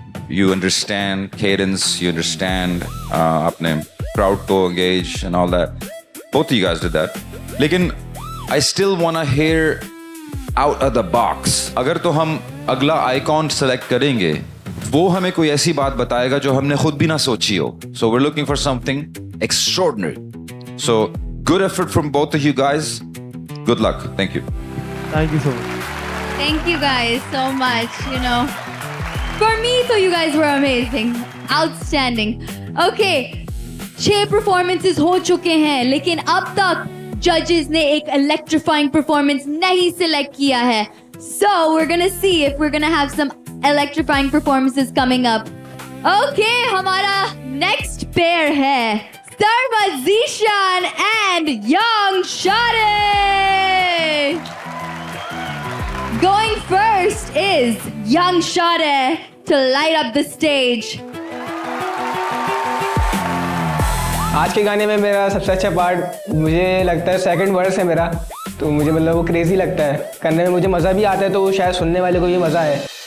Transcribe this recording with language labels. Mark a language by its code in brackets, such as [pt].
[en] You understand cadence, you understand [hi] अपने crowd को [en] engage and all that. Both of you guys did that. लेकिन I still wanna hear out of the box. [hi] अगर तो हम अगला icon select करेंगे, वो हमें कोई ऐसी बात बताएगा जो हमने खुद भी ना सोची हो. [en] So we're looking for something extraordinary. So good effort from both of you guys. Good luck. Thank you. Thank you so much. Thank you guys so much. For me, so you guys were amazing. Outstanding. [hi] Okay, 6 performances हो चुके हैं, लेकिन अब तक judges ने एक electrifying performance नहीं select किया है. [en] So we're gonna see if we're gonna have some electrifying performances coming up. [hi] Okay, हमारा next pair है Sarmad Zishan and Young Shade. [en] Going first is Young Shade to light up the stage. [hi] आज के गाने में मेरा सबसे अच्छा part मुझे लगता है सेकंड वर्स है मेरा, तो मुझे मतलब वो क्रेजी लगता है करने में, मुझे मज़ा भी आता है, तो वो शायद सुनने वाले को भी मज़ा आए।